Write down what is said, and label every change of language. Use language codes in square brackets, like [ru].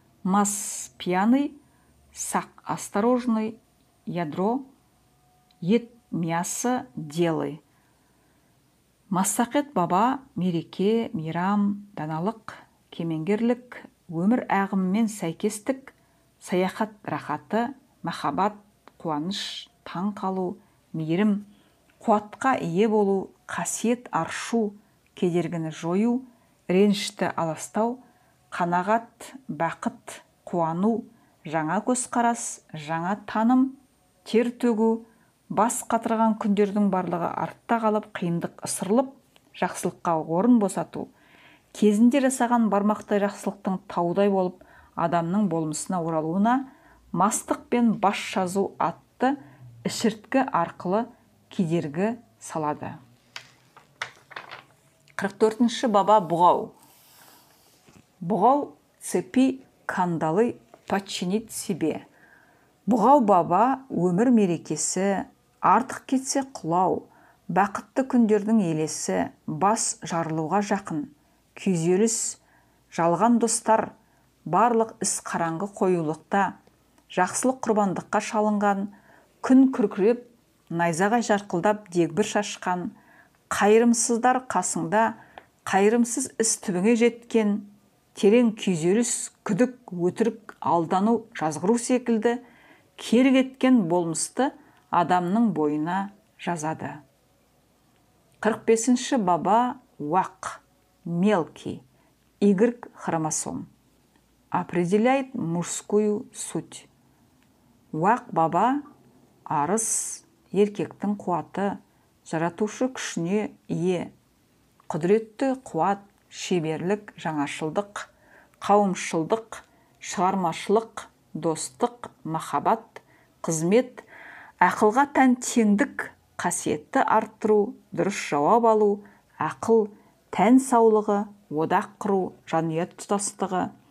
[ru] Масс пьяный, сақ осторожный, ядро ет мясо делай. [kk] Массақет баба мереке, мейрам, даналық, кемеңгерлік, өмір ағымымен сәйкестік, саяхат рахаты, махаббат, қуаныш, таң қалу, мейірім, қуатқа ие болу, қасиет аршу, кедергіні жою, ренішті аластау, қанағат, бақыт, қуану, жаңа көзқарас, жаңа таным, тер төгу, бас қатырған күндердің барлығы артта қалып, қиындық ысырылып, жақсылыққа орын босату, кезінде жасаған бармақтай жақсылықтың таудай болып адамның болмысына оралуына мастық пен баш жазу атты ішірткі арқылы кедергі салады. 44-ші баба бұғау. [ru] Бұғау цепи кандалы подчинить себе. [kk] Бұғау баба өмір мерекесі, артық кетсе құлау, бақытты күндердің елесі, бас жарылуға жақын, күйзеліс, жалған достар, барлық іс қараңғы қоюлықта, жақсылық құрбандыққа шалынған, күн күркіреп, найзағай жарқылдап дегбір шашқан, қайырымсыздар қасыңда, қайырымсыз іс түбіңе жеткен, терең күйзеліс, күдік, өтірік, алдану, жазғыру секілді кері кеткен болмысты адамның бойына жазады. 45-ші баба уақ, мелкий, Y хромосом. [ru] Определяет мужскую суть. [kk] Уақ баба арыс, еркектің қуаты, жаратушы күшіне ие, құдіретті қуат, шеберлік, жаңашылдық, қауымшылдық, шығармашылық, достық, махаббат, қызмет, ақылға тән теңдік, қасиетті арттыру, дұрыс жауап алу, ақыл, тән саулығы, одақ құру, жанұя тұтастығы,